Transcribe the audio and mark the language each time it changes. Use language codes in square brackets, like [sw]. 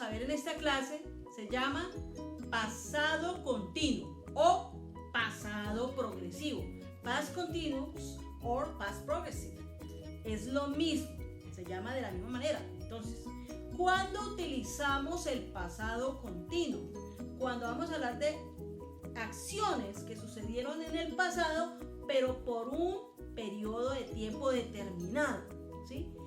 [es] esta clase se llama pasado continuo o pasado progresivo. [en] Past continuous or past progressive. [es] Es lo mismo, se llama de la misma manera. Entonces, ¿cuándo utilizamos el pasado continuo? Cuando vamos a hablar de acciones que sucedieron en el pasado, pero por un periodo de tiempo determinado, ¿sí?